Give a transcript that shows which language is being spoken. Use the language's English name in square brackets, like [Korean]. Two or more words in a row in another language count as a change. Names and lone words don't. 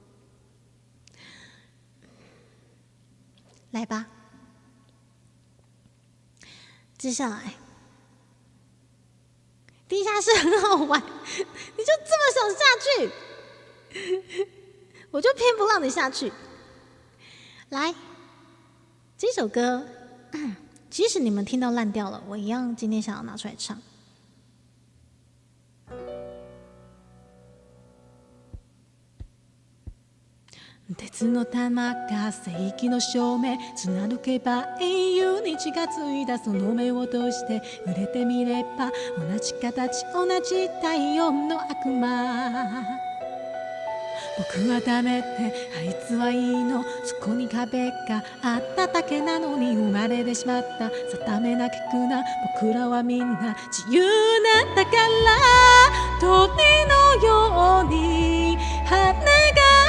[Chinese] 来吧，接下来地下室很好玩，你就这么想下去，我就偏不让你下去。来，这首歌，即使你们听到烂掉了，我一样今天想要拿出来唱。 [Japanese] 鉄の玉が正義の証明貫けば英雄に近づいたその目を閉じて触れてみれば同じ形同じ太陽の悪魔僕はダメってあいつはいいのそこに壁があっただけなのに生まれてしまった定めなきくな僕らはみんな自由なんだから鳥のように羽が